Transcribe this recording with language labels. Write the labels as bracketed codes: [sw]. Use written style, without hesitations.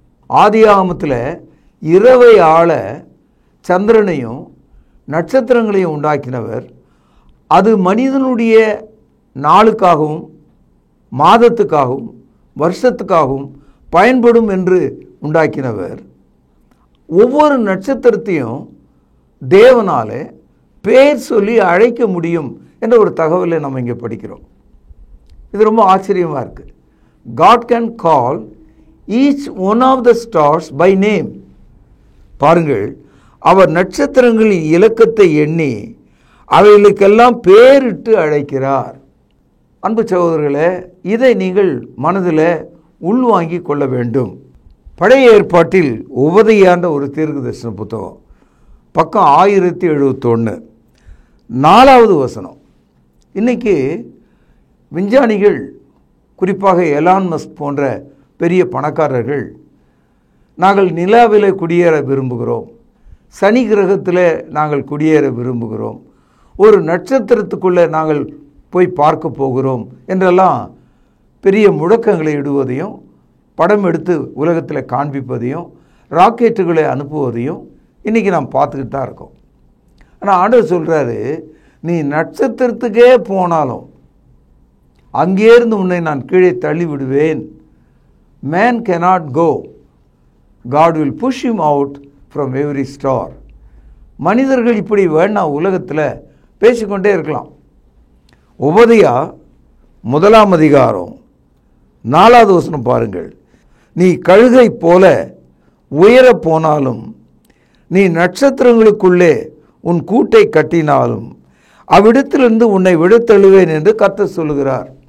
[ta] ஆதியாகமத்தில் இரவை ஆள சந்திரனையும் நட்சத்திரங்களையும் உண்டாக்கினவர், அது மனிதனுடைய நாளுக்காகவும் மாதத்துக்காகவும் வருஷத்துக்காகவும் பயன்படும் என்று உண்டாக்கினவர், ஒவ்வொரு நட்சத்திரத்தையும் தேவனாலே பேர் சொல்லி அழைக்க முடியும் என்ற ஒரு தகவலை நம்ம இங்கே படிக்கிறோம். இது ரொம்ப ஆச்சரியமாக இருக்குது. [en] God can call each one of the stars by name. [ta] பாருங்கள், அவர் நட்சத்திரங்களின் இலக்கத்தை எண்ணி அவைகளுக்கெல்லாம் பேரிட்டு அழைக்கிறார். அன்பு சகோதரர்களே, இதை நீங்கள் மனதில் உள்வாங்கி கொள்ள வேண்டும். பழைய ஏற்பாட்டில் உபதையாண்ட ஒரு தீர்க்கதரிசன புத்தகம், பக்கம் 1071 4வது வசனம். இன்னைக்கு விஞ்ஞானிகள், குறிப்பாக எலான் மஸ்க் போன்ற பெரிய பணக்காரர்கள், நாங்கள் நிலாவிலே குடியேற விரும்புகிறோம், சனி கிரகத்தில் நாங்கள் குடியேற விரும்புகிறோம், ஒரு நட்சத்திரத்துக்குள்ளே நாங்கள் போய் பார்க்க போகிறோம் என்றெல்லாம் பெரிய முழக்கங்களை இடுவதையும் படம் எடுத்து உலகத்தில் காண்பிப்பதையும் ராக்கெட்டுகளை அனுப்புவதையும் இன்றைக்கி நாம் பார்த்துக்கிட்டு தான் இருக்கோம். ஆனால் ஆண்டவர் சொல்கிறாரு, நீ நட்சத்திரத்துக்கே போனாலும் அங்கேருந்து உன்னை நான் கீழே தள்ளி விடுவேன். [en] Man cannot go, God will push him out from every star. [ta] மனிதர்கள் இப்படி வேணா உலகத்தில் பேசிக்கொண்டே இருக்கலாம். உபதையா 1ஆம் அதிகாரம் 4வது வசனம் பாருங்கள். நீ கழுகை போல உயரப் போனாலும், நீ நட்சத்திரங்களுக்குள்ளே உன் கூட்டை கட்டினாலும் அவ்விடத்திலிருந்து உன்னை விடுத்தழுவேன் என்று கர்த்தர் சொல்லுகிறார்.